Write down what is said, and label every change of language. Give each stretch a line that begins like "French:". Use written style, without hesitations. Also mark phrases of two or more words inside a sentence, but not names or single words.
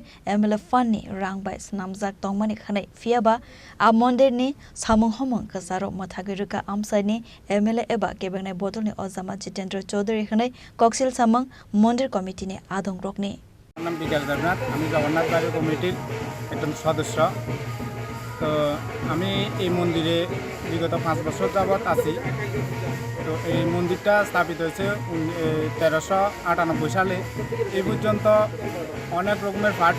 Kok Borok: MLA Fani Rangbai Snamzak Dongmani Khanai Fiaba A Mondir ni Samung Homong Kasaro Mothagirika Amsani MLA Eba Kebengne Bodolni Ozama Jitendra Chaudhary Khanai Koksil Samung Mondir Committee ni Adong Rokni
Bangla: নাম বিকাশ দেবনাথ আমি জগন্নাথ বাড়ি কমিটির একজন সদস্য তো আমি এই মন্দিরে বিগত 5 বছর যাবত আছি তো এই মন্দিরটা স্থাপিত হয়েছে 1398 সালে এই পর্যন্ত অনেক রকমের পার্টি